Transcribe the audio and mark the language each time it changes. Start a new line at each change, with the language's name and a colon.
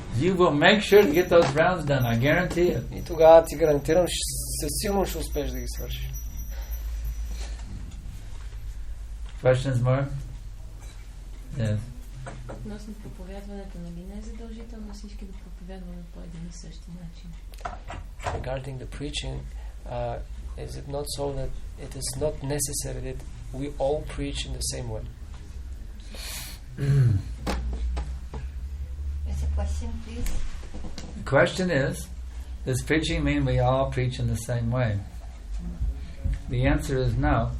English: You will make sure to get those rounds done. I guarantee it.
Bulgarian: И тогава ти гарантирам, със сигурно ще успееш да ги свършиш.
English: Questions more? Yes.
Bulgarian: Относно проповядването, нали не е задължително всички да проповядваме по един и същи начин?
English: Regarding the preaching, is it not so that it is not necessary that we all preach in the same way? There's a question, please. The question is, does preaching mean we all preach in the same way? The answer is no.